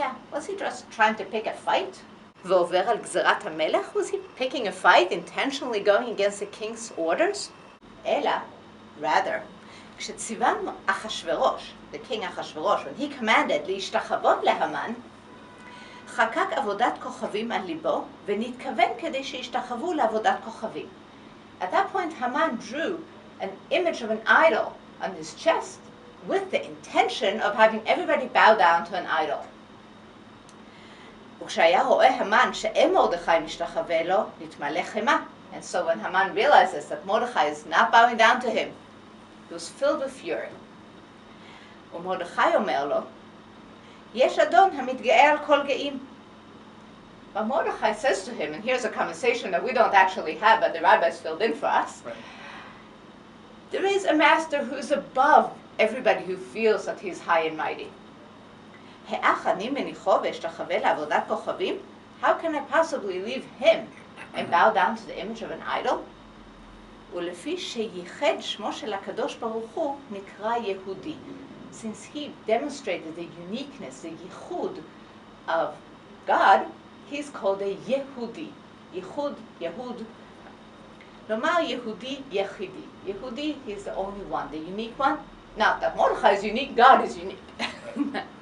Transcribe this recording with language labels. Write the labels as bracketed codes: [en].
[en] Was he just trying to pick a fight? Was he picking a fight, intentionally going against the king's orders? [he] Ela, rather, כשציווה אחשוורוש, [en] the king Achashverosh, when he commanded [he] להשתחוות להמן, חקק עבודת כוכבים על ליבו, ונתכוון כדי שישתחוו לעבודת כוכבים. [en] At that point, Haman drew an image of an idol on his chest with the intention of having everybody bow down to an idol. [he] וכשהיה רואה המן שאין מרדכי משתחווה לו, נתמלא חמה. [en] And so when Haman realizes that Mordechai is not bowing down to him, he was filled with fury. [he] ומרדכי אומר לו, יש אדון המתגאה על כל גאים. [en] But Mordechai says to him, and here's a conversation that we don't actually have, but the rabbis filled in for us. Right. There is a master who's above everybody who feels that he's high and mighty. [he] האח אני מניחו ואשתחווה לעבודת כוכבים? [en] How can I possibly leave him and bow down to the image of an idol? [he] ולפי שייחד שמו של הקדוש ברוך הוא נקרא יהודי. [en] Since he demonstrated the uniqueness, the yichud of God, he's called a Yehudi. [he] Yichud, Yehud. Lomar Yehudi, Yechidi. [en] Yehudi, he's the only one, the unique one. Not that Mordechai is unique, God is unique.